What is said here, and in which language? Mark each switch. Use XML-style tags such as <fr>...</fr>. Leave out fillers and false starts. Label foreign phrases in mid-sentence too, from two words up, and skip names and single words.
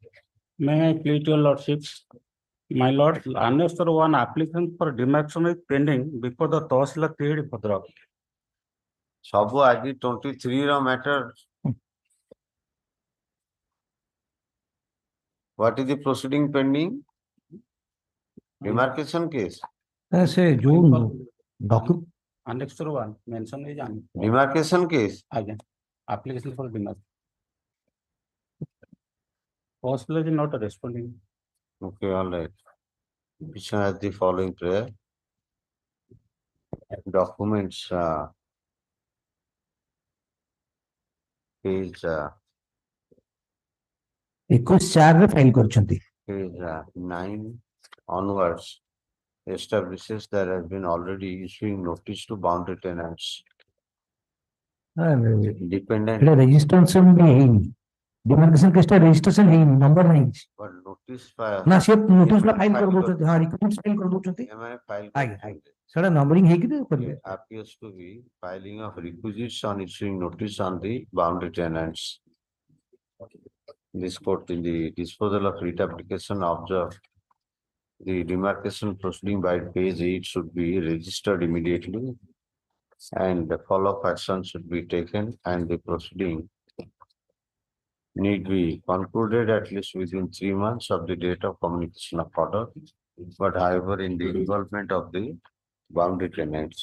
<en>May I plead your lordship? My lord, annexed 1 application for demarcation is pending before the Tahsil created Bhadrak.</en> <or>Sabu aji 23 ro matter.</or> <en>What is the proceeding pending? Demarcation case.</en> <or>ସେ ଯୋଉ document</or> <en>Annexed 1 mention is Demarcation case. again. Application for demarcation. Tahsil is not responding. Okay, all right. Petition has the following prayer. Documents, page</en> <or>21/4 ରେ ଫାଇଲ କରିଛନ୍ତି.</or> <en>page 9 onwards establishes there has been already issuing notice to boundary tenants. Dependent,</en> <or>ଏଟା ରେଜିଷ୍ଟ୍ରେସନ ବି ହେଇନି.</or> <en>demarcation caseଟା registration</en> <or>ହେଇନି, ନମ୍ବର ନାହିଁ.</or> <en>but notice file.</en> <or>ନା ସେ</or> <en>notice file</en> <or>କରିଦଉଛନ୍ତି. ହଁ</or> <en>request file</en> <or>କରିଦଉଛନ୍ତି. ଏମାନେ file ଆଜ୍ଞା ଆଜ୍ଞା କରିଛନ୍ତି. ସେଟା ନମ୍ବରିଂ ହେଇକି କରିବେ.</or> <en>Appears to be filing of requisites on issuing notice on the boundary tenants. This court in the disposal of writ application observed the demarcation proceeding by page 8 should be registered immediately and the follow-up action should be taken and the proceeding need be concluded at least within 3 months of the date of communication of order, but however in the involvement of the boundary tenants.</en>